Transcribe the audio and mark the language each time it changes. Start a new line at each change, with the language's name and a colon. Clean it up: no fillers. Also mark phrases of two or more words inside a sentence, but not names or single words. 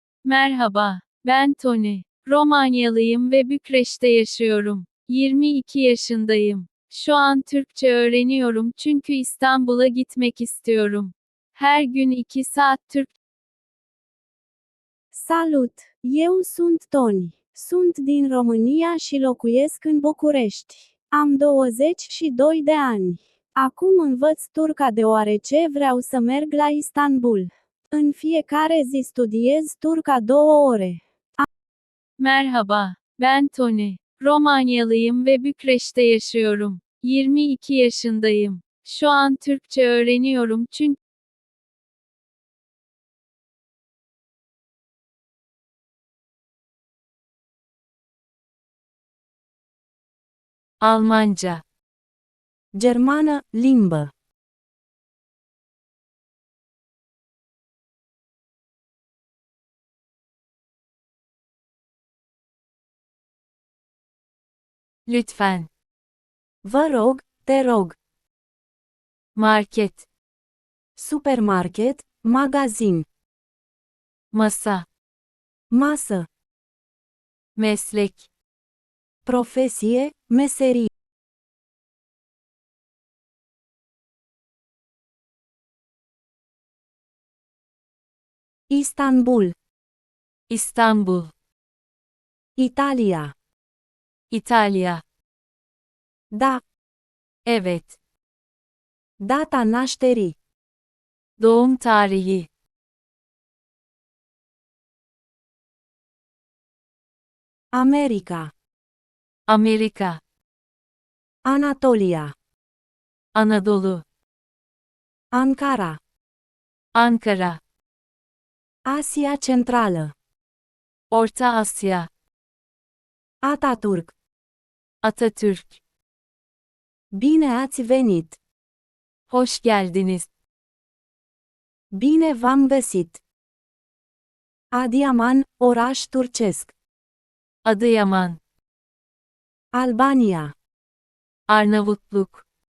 Turkish: Merhaba, ben Tony. Romanyalıyım ve Bükreş'te yaşıyorum. 22 yaşındayım. Şu an Türkçe öğreniyorum çünkü İstanbul'a gitmek istiyorum. Her gün 2 saat Türk.
Romanian: Salut! Eu sunt Toni. Sunt din România și locuiesc în București. Am 22 de ani. Acum învăț turca deoarece vreau să merg la Istanbul. În fiecare zi studiez turca 2 ore.
Turkish: Merhaba, ben Tony. Romanyalıyım ve Bükreş'te yaşıyorum. 22 yaşındayım. Şu an Türkçe öğreniyorum çünkü Almanca,
Romanian: Germană, limbă.
Turkish: lütfen.
Romanian: Vă rog, te rog.
Turkish: Market,
Romanian: Supermarket, magazin.
Turkish: masa,
Romanian: Masă.
Turkish: meslek,
Romanian: Profesie, meserie. Istanbul,
Turkish: İstanbul,
Romanian: Italia.
Turkish: İtalya.
Romanian: Da.
Turkish: Evet.
Romanian: Data nașterii.
Turkish: Doğum tarihi,
Romanian: America.
Turkish: Amerika,
Romanian: Anatolia.
Turkish: Anadolu,
Romanian: Ankara.
Turkish: Ankara,
Romanian: Asia Centrală.
Turkish: Orta Asya,
Romanian: Atatürk.
Turkish: Atatürk.
Romanian: Bine ați venit!
Turkish: Hoş geldiniz.
Romanian: Bine v-am găsit! Adiaman, oraș turcesc.
Turkish: Adıyaman,
Romanian: Albania.
Turkish: Arnavutluk,